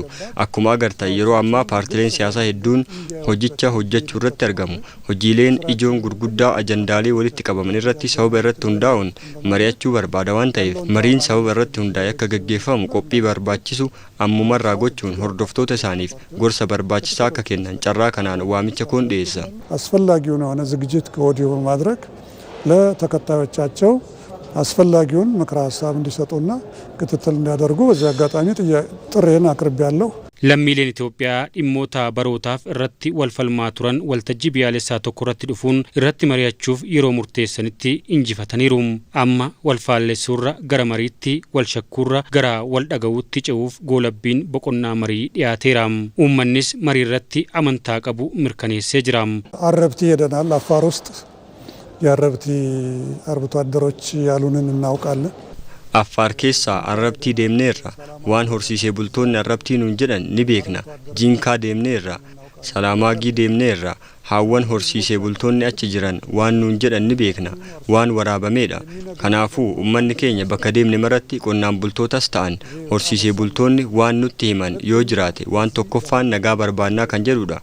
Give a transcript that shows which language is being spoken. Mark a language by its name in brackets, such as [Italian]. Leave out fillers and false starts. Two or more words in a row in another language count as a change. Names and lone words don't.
[Oromo] Akkuma agartan yeroo ammaa paartileen siyaasaa hedduun hojicha hojjechuu irratti argamu. Hojiileen ijoon gurguddaa ajandaalee walitti qabaman irratti sababa irratti hundaa'uun mari'achuu barbaada waan ta'eef mariin sababa irratti hundaa'e akka gaggeeffamu qophii barbaachisu ammumarraa gochuun hordoftoota isaaniif gorsa barbaachisaa akka kennan carraa kanaan waamicha koon dhiyeessa. [Amharic] አስፈላጊውን የሆነ ዝግጅት ከወዲሁ በማድረግ ለተከታዮቻቸው አስፈላጊውን ምክረ ሀሳብ እንዲሰጡና ክትትል እንዲያደርጉ በዚህ አጋጣሚ ጥሪዬን አቅርቤያለሁ። [Oromo] Lammiileen Itoophiyaa dhimmoota barootaaf irratti wal falmaa turan waltajjii biyyaalessaa tokko irratti dhufuun irratti mari'achuuf yeroo murteessanitti injifataniiru. Amma wal faalleessuurra gara mariitti wal shakkuurra gara wal dhaga'uutti ce'uuf goolabbiin boqonnaa marii dhiyaateera. Uummannis marii irratti amantaa qabu mirkaneessee jira. [Amharic] አረብቲ ሄደናል። አፋር ውስጥ የአረብቲ አርብቶ አደሮች ያሉንን እናውቃለን። [Oromo] Affaar keessaa arrabtii deemneerra waan horsiisee bultoonni arrabtii nuun jedhan ni beekna. Jinkaa deemneerra, Salaamaagii deemneerra, haawwan horsiisee bultoonni achi jiran waan nuun jedhan ni beekna. Waan waraabameedha. Kanaafuu uummanni keenya bakka deemne maratti qonnaan bultootas ta'an horsiisee bultoonni waan nutti himan yoo jiraate waan tokkoffaan nagaa barbaannaa kan jedhudha.